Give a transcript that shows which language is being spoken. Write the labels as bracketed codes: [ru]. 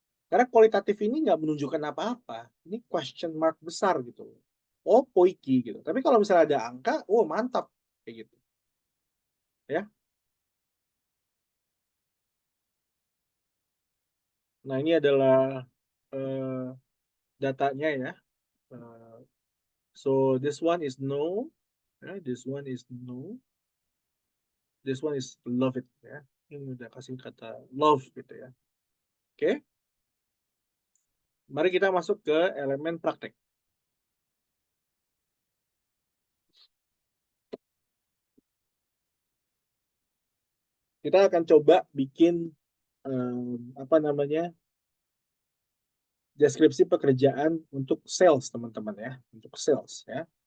[id] Karena kualitatif ini nggak menunjukkan apa-apa. Ini question mark besar gitu. Oh, poiki gitu. Tapi kalau misalnya ada angka, oh mantap kayak gitu. Ya. Nah, ini adalah datanya ya. [en] So this one is no, this one is no, this one is love it ya. [id] Ini udah kasih kata love gitu ya. Oke, mari kita masuk ke elemen praktek. Kita akan coba bikin apa namanya, deskripsi pekerjaan untuk sales teman-teman ya, untuk sales ya.